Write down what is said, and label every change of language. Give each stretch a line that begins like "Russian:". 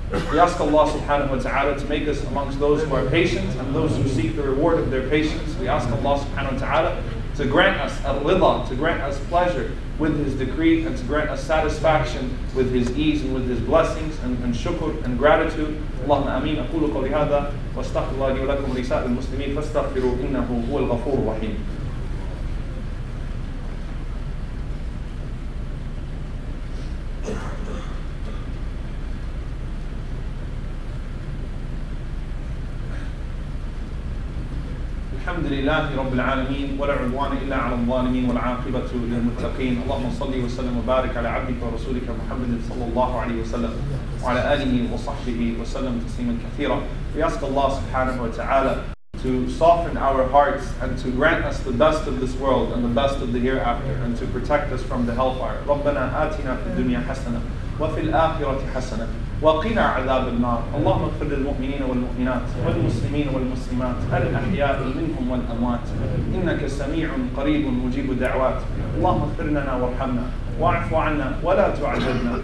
English: We ask Allah subhanahu wa ta'ala to make us amongst those who are patient and those who seek the reward of their patience. We ask Allah subhanahu wa ta'ala to grant us al-ridha, to grant us pleasure with His decree, and to grant us satisfaction with His ease and with His blessings and shukr and gratitude.
Arabic: Allahumma ameen. أقول قولي هذا واستغفر الله لي ولكم ولسائر المسلمين فاستغفروا إنه هو الغفور الرحيم. الحمد لله رب العالمين ولا عدوان إلا على الظالمين والعاقبة للمتقين. اللهم صل وسلم وبارك على عبدك ورسولك محمد صلى الله عليه وسلم وعلى آله وصحبه وسلم تسليما كثيرا.
English: We ask Allah subhanahu wa ta'ala to soften our hearts and to grant us the best of this world and the best of the hereafter, and to protect us from the hellfire.
Arabic: ربنا آتنا في الدنيا حسنة وفي الآخرة حسنة وقنا عذاب النار. اللهم اغفر للمؤمنين والمؤمنات والمسلمين والمسلمات الأحياء منهم والأموات إنك سميع قريب مجيب الدعوات. اللهم اغفر لنا وارحمنا واعف عنا ولا تعذبنا.